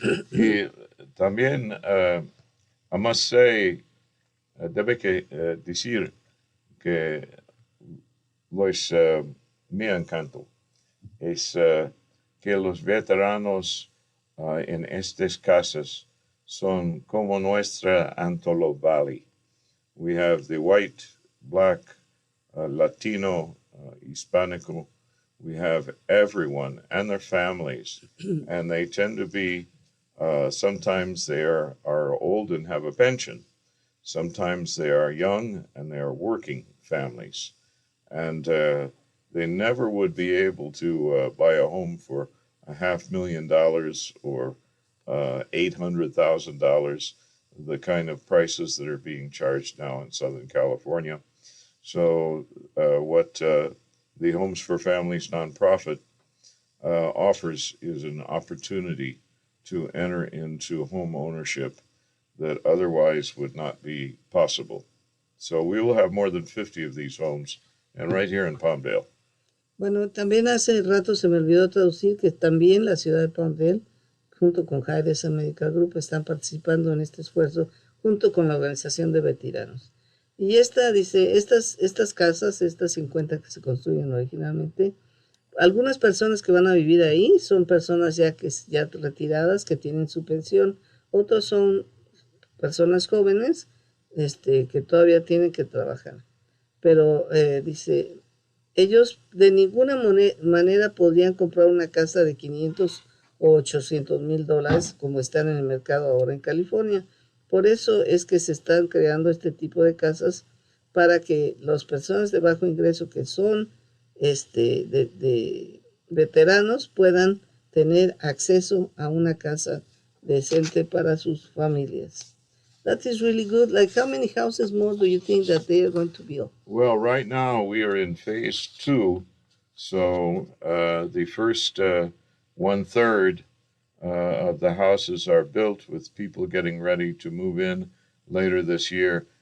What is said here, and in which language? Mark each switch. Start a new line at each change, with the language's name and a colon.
Spanish: Y también,
English: I must say,
Spanish: debe que decir que mi encanto es que los veteranos en estas casas son como nuestra Antelope Valley.
English: We have the white, black, Latino, Hispanico. We have everyone and their families, and they tend to be, sometimes they are old and have a pension. Sometimes they are young and they are working families. And they never would be able to buy a home for $500,000 or $800,000, the kind of prices that are being charged now in Southern California. So what the Homes for Families nonprofit offers is an opportunity to enter into home ownership that otherwise would not be possible. So we will have more than 50 of these homes, and right here in Palmdale.
Spanish: Bueno, también hace rato se me olvidó traducir que también la ciudad de Palmdale, junto con High Desert Medical Group, están participando en este esfuerzo junto con la organización de veteranos. Y dice, estas casas, estas 50 que se construyen originalmente, algunas personas que van a vivir ahí son personas ya retiradas que tienen su pensión, otros son personas jóvenes que todavía tienen que trabajar. Pero dice, ellos de ninguna manera podrían comprar una casa de $500,000 o $800,000 como están en el mercado ahora en California. Por eso es que se están creando este tipo de casas para que las personas de bajo ingreso que son de veteranos puedan tener acceso a una casa decente para sus familias.
English: That is really good. Like, how many houses more do you think that they are going to build? Well, right now we are in phase 2. So the first 1/3 of the houses are built with people getting ready to move in later this year.